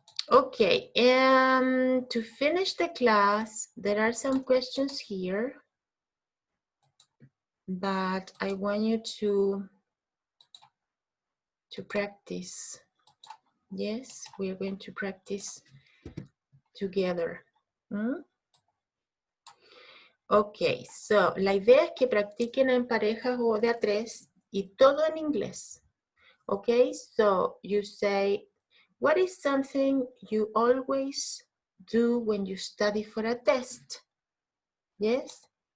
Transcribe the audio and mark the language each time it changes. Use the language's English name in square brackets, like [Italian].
[English] Okay, to finish the class, there are some questions here that I want you to practice. Yes, we're going to practice together. Ok, so [Spanish] la idea es que practiquen en parejas o de a tres y todo en inglés. [English] Okay, so you say, what is something you always do when you study for a test? Yes?